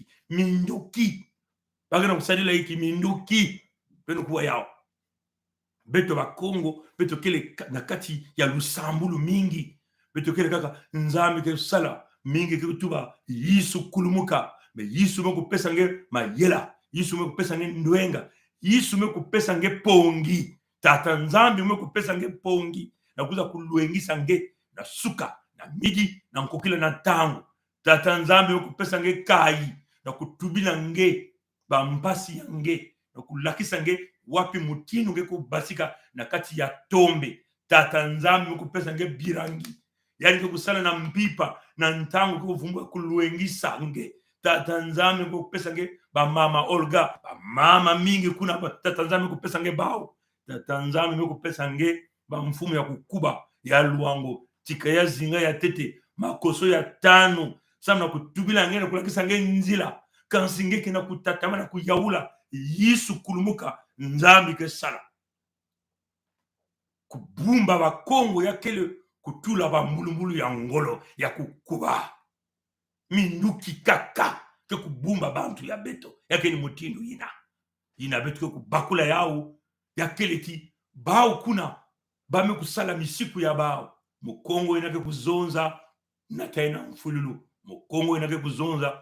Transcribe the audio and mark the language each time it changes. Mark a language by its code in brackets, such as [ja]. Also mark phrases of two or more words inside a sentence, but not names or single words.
[kg] minduki bagana kusalila iki minduki beno kuwa yao beto ba Kongo beto kele na kati ya lusambulu mingi beto kele kaka nzambi ke sala mingi ke tuba yisu kulumuka me yisu me kupesa nge mayela yisu me kupesa nge ndwenga yisu me kupesa nge pongi tata nzambi me kupesa nge pongi na kuza kuluengisa nge na suka na midi na nkokila na tango tata nzambe okupesa nge kai na kutubila nge bampasi yange na kulakisa nge wapi mutinu nge kubasika na kati ya tombe tata nzambe okupesa nge birangi yani ke kusala na mpipa na ntango kuvumbwa kuluengisa nge tata nzambe okupesa nge ba mama Olga ba mama mingi kuna tata nzambe okupesa nge bao tata nzambe okupesa nge ba mfumu ya kukuba ya luango tika ya zinga ya tete makoso ya tano samna kutubila ngene kulakisa nge nzila kansinge kina kutatama na kuyaula yisu kulumuka nzambi ke sala kubumba ba Kongo ya kele kutula ba mbulumbulu ya ngolo ya kukuba minuki kaka ke kubumba bantu ya beto ya kele mutindu ina beto ke kubakula yao ya kele ki bao kuna bame kusala misiku ya bao mukongo inake kuzonza nataina mfululu mukongo inake kuzonza